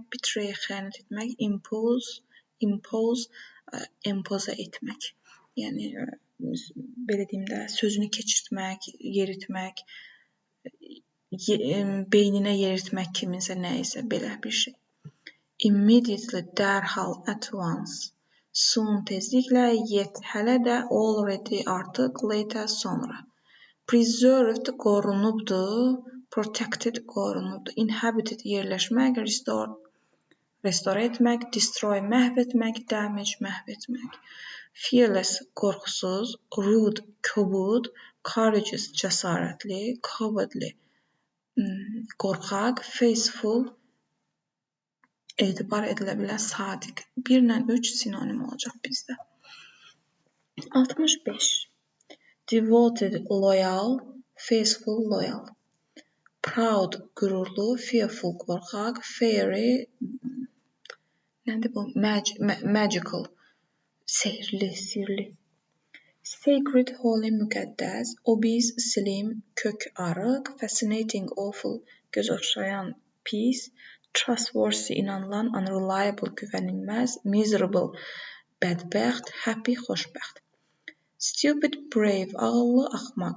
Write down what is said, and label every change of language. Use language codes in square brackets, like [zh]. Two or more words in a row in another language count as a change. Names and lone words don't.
[az] Betray, xəyanət etmək. Impose, empoze etmək. Yəni, belə deyim də, sözünü keçirtmək, yeritmək, beyninə yeritmək kiminsə nəyisə, belə bir şey. Immediately, dərhal, [en] at once. Soon, [az] tezliklə, yet, hələ də, already, artıq, later, sonra. Preserved, qorunubdur, protected, qorunubdur. Inhabited, yerləşmək, restore etmək, destroy, məhv etmək, damage, məhv etmək. Fearless, qorxusuz, rude, kobud, courageous, cəsarətli, cowardly, qorxaq, faithful, etibar edilə bilən, sadiq. 1 ilə 3 sinonim olacaq bizdə. 65. [en] Devoted, loyal, faithful, loyal. Proud, [az] qürurlu, fearful, qorxaq, fairy, nədir bu? Magical, sehirli, sirli. [en] Sacred, holy, [az] müqəddəs. [en] Obese, slim, [az] kök, arıq. [en] Fascinating, awful, [az] göz oxşayan, pis. Trustworthy, inanılan, unreliable, güvənilməz. Miserable, bədbəxt. Happy, xoşbəxt. [en] Stupid, brave, [az] ağıllı, axmaq.